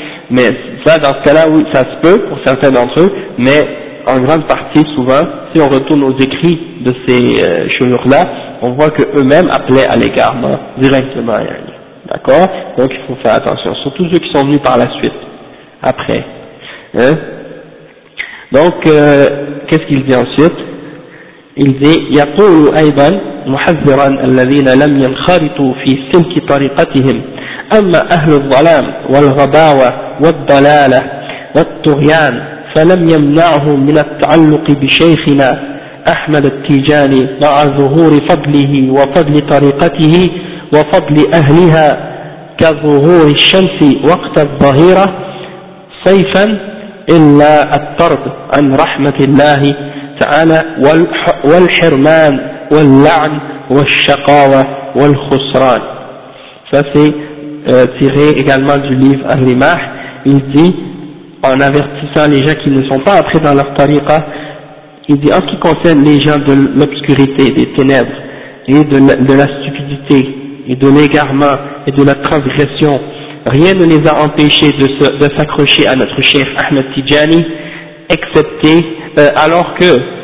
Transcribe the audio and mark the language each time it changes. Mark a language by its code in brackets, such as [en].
[fr] Mais ça, dans ce cas-là, oui, ça se peut pour certains d'entre eux, mais en grande partie, souvent, si on retourne aux écrits de ces chouyoukh-là, on voit qu'eux-mêmes appelaient à l'égarement directement. D'accord? Donc il faut faire attention, surtout ceux qui sont venus par la suite, après. Hein? Donc, qu'est-ce qu'il dit ensuite? Il dit [ar] « يقول أيضا محذرا الذين لم ينخرطوا في سلك طريقتهم أما أهل الظلام والغباوة والضلالة والطغيان فلم يمنعهم من التعلق بشيخنا أحمد التيجاني مع ظهور فضله وفضل طريقته وفضل أهلها كظهور الشمس وقت الظهيرة صيفا إلا الطرد عن رحمة الله تعالى والحرمان واللعن والشقاوة والخسران. [fr] ça tiré également du livre Al-Rimah. Il dit, en avertissant les gens qui ne sont pas entrés dans leur tariqa, il dit, en ce qui concerne les gens de l'obscurité, des ténèbres, et de la stupidité, et de l'égarement, et de la transgression, rien ne les a empêchés de s'accrocher à notre cher Ahmed Tijani, excepté, alors que